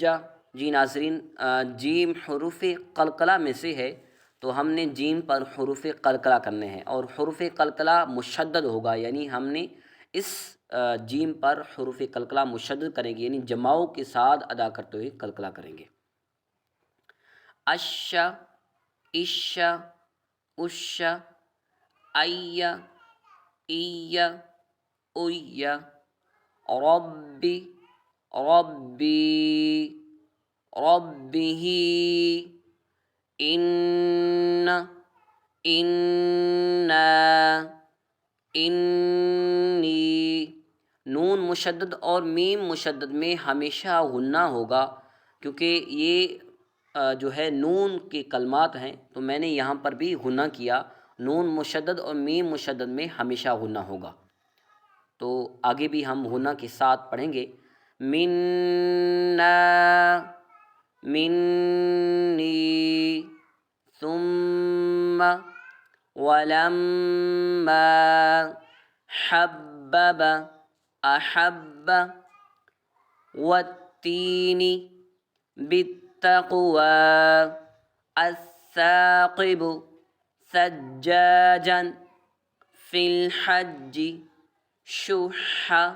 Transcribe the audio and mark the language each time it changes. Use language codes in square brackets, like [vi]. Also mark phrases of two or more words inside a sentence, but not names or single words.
[ur] جی ناظرین، جیم حروف قلقلہ میں سے ہے، تو ہم نے جیم پر حروف قلقلہ کرنے ہیں، اور حروف قلقلہ مشدد ہوگا، یعنی ہم نے اس جیم پر حروف قلقلہ مشدد کریں گے، یعنی جماؤں کے ساتھ ادا کرتے ہوئے قلقلہ کریں گے۔ اش، اش، اش، ای، ای، اوی، [ar] ربی، ربی، ربہ، ان، انا، انی۔ [ur] نون مشدد اور میم مشدد میں ہمیشہ غنہ ہوگا، کیونکہ یہ جو ہے نون کے کلمات ہیں، تو میں نے یہاں پر بھی غنہ کیا۔ نون مشدد اور میم مشدد میں ہمیشہ غنہ ہوگا، تو آگے بھی ہم غنہ کے ساتھ پڑھیں گے۔ [ar] منا، منی، ثم، ولما، حبب، احب، والتین، بالتقوى، الثاقب، ثجاجا، في الحج، شح،